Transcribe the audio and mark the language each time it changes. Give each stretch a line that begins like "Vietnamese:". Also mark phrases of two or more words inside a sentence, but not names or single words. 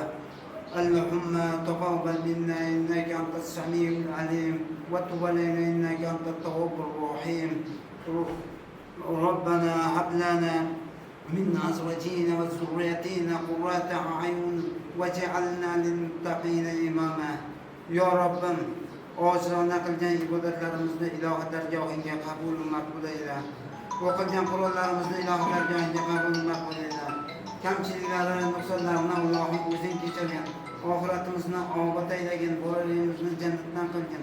Arabic: اللهم تقبل منا إنك أنت السميع العليم وتب علينا إنك أنت التواب الرحيم. ربنا هب لنا من أزواجنا وذرياتنا قرة أعين واجعلنا للمتقين إماما. يا رب
Uzbek: oshirona qilgan ibodatlarimizni ilohi dargohiga qabul maqbul eyle. O'qilgan Qur'onlarimizni ilohi dargohiga qabul maqbul eyle. Kamchiliklari, nuqsonlarini Allohim o'zing kechirgin. Oxiratimizni obod aylagin, bolalarimizni jannatdan qilgin.